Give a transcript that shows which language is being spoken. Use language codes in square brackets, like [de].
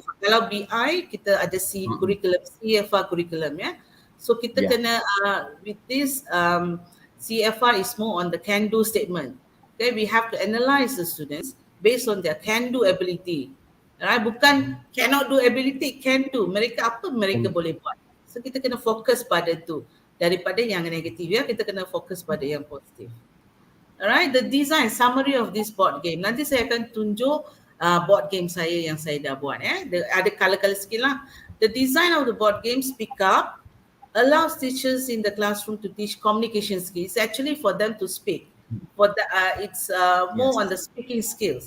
[ms] CFR. Kalau BI kita ada curriculum, CFR curriculum ya. [en] So [ms] kita kena [en] with this CFR is more on the can-do statement. Okay, we have to analyze the students based on their can-do ability. Alright, [ms] bukan [en] cannot do ability, can do. [ms] Mereka apa mereka boleh buat. So kita kena fokus pada tu. Daripada yang negatif ya, kita kena fokus pada yang positif. Alright, [en] the design summary of this board game. [ms] Nanti saya akan tunjuk board game saya yang saya dah buat. Ada color-color sikit lah. [en] The design of the board game Speak Up allows teachers in the classroom to teach communication skills. Actually for them to speak. It's more on the speaking skills.